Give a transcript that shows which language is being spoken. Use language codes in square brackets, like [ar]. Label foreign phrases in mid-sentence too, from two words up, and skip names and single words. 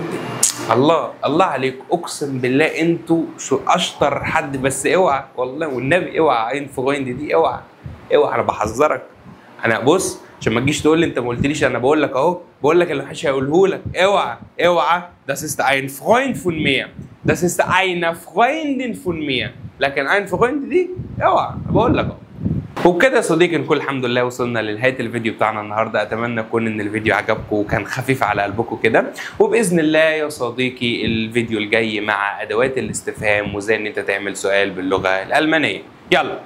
[ar] الله الله عليكم، اقسم بالله انتوا شو اشطر حد. بس اوعى والله والنبي اوعى [de] ein Freund [ar] دي، اوعى اوعى، انا بحذرك. انا بص عشان ما تجيش تقول لي انت ما قلتليش، انا بقول لك اهو، بقول لك اللي محدش هيقوله لك. اوعى اوعى، [de] das ist ein Freund von mir، das ist eine Freundin von mir، لكن ein Freund [ar] دي اوعى، بقول لك اهو. وبكده يا صديقي نكون الحمد لله وصلنا لنهايه الفيديو بتاعنا النهارده. اتمنى يكون ان الفيديو عجبكم وكان خفيف على قلبكم كده، وباذن الله يا صديقي الفيديو الجاي مع ادوات الاستفهام وازاي ان انت تعمل سؤال باللغه الالمانيه.